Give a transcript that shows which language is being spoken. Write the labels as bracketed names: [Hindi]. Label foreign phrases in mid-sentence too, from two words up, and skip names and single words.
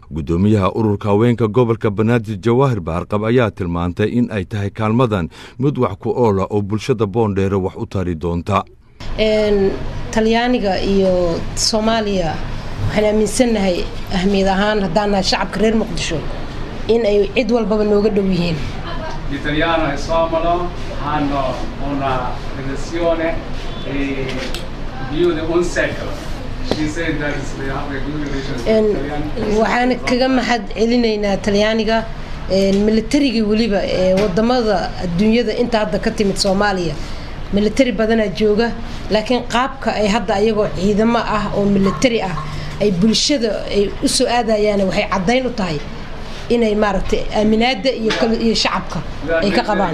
[Somali] gudoomiyaha ururka haweenka gobolka Banaadir Jawaahir Baarqab ayaa tilmaantay in ay tahay kaalmadan mid wax ku ool ah oo bulshada Boondheere wax u tari doonta. Talyaaniga iyo Soomaaliya waxaan aaminsanahay ahmiyad ahaan haddana shacabka reer Muqdisho in ay cid walba nooga dhow yihiin. [Italian] L'italiano è somalo, hanno una relazione più di un secolo. [Somali] waxaan kaga mahad celinaynaa Talyaaniga militariga waliba wadamada adduunyada inta hadda ka timid Soomaaliya militari badan jooga laakiin qaabka ay hadda ayagoo ciidamo ah oo militari ah ay bulshada ay u soo aadayaan waxay cadeyn u tahay inay maaragtay aaminaada iyo shacabka ay ka qabaan.